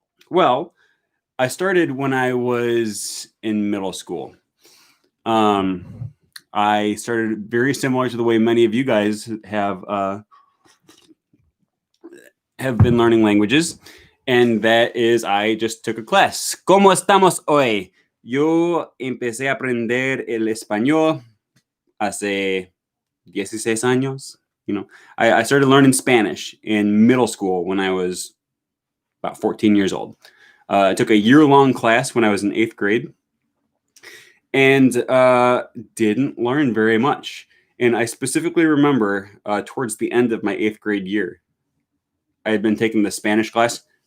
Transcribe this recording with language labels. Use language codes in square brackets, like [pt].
[en] Well, I started when I was in middle school. I started very similar to the way many of you guys have been learning languages, and that is I just took a class. [es] ¿Cómo estamos hoy? Yo empecé a aprender el español hace 16 años. [en] I started learning Spanish in middle school when I was about 14 years old. I took a year-long class when I was in 8th grade. And didn't learn very much. And I specifically remember towards the end of my 8th grade year, I had been taking the Spanish class.